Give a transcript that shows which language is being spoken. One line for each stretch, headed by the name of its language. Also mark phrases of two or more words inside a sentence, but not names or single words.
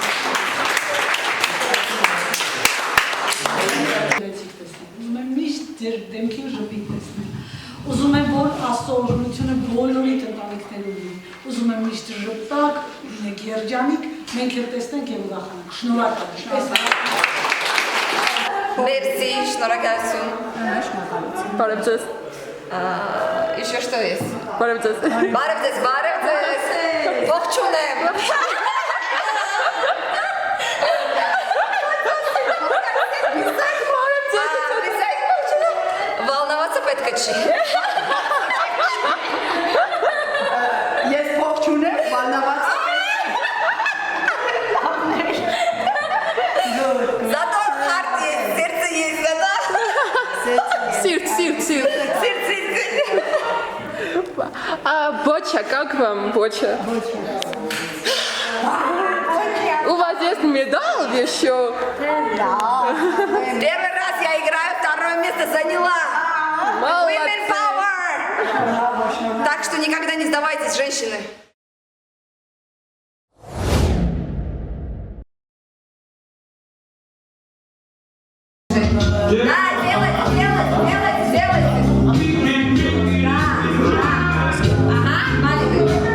Armenian: Ուզում եմ միշտ ձեր դեմքին ժպիտ տեսնել։ Ուզում եմ, որ Աստծո օրհնությունը բոլորի ընտանիքներում լինի։ Ուզում եմ միշտ ժպտակ, լինեք երջանիկ, մենք էլ տեսնենք եւ ուրախանանք։ Շնորհակալ եմ։ Մերսի, շնորհակալություն։ Բարև ձեզ։
Russian: Еще что есть?
Armenian: Բարև ձեզ։ Բարև ձեզ, բարև ձեզ։ Ողջուն եմ։ Волноваться պետք չի։ Ես ողջուն եմ, բանավաց։
Russian: Зато хард есть, сердце есть, да?
Armenian: Սիրտ։
Russian: Сердце. Боча, как вам, Боча? У вас есть медаль еще? Первый раз я играю, второе место заняла.
English: Women power.
Russian: Так что никогда не сдавайтесь, женщины. Да, делайте. Ага, маленькая.